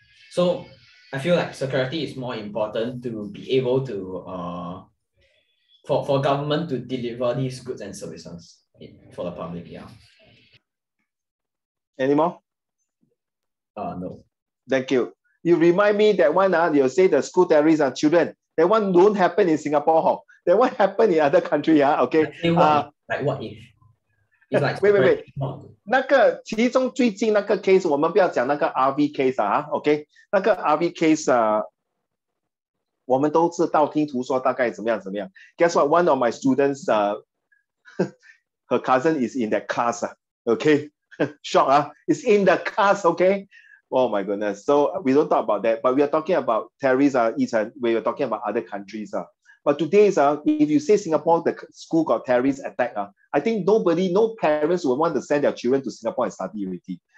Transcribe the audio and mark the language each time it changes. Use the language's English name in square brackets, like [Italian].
[English] So I feel like security is more important to be able to for government to deliver these goods and services for the public. Yeah. Any more? No. Thank you. You remind me that one, you say the school terrorists are children. That one don't happen in Singapore. That one happen in other country. Okay. Like what if? It's like wait. [Chinese] 那个其中最近那个 case， 我们不要讲那个 RV case 啊 ，OK？那个 RV case 我们都是道听途说，大概怎么样。 [English] Guess what? One of my students, her cousin is in that class. Okay, shock. It's in the class. Okay. Oh my goodness. So we don't talk about that, but we are talking about terrorists. We are talking about other countries. But today, if you say Singapore, the school got terrorist attack, I think no parents would want to send their children to Singapore and study already.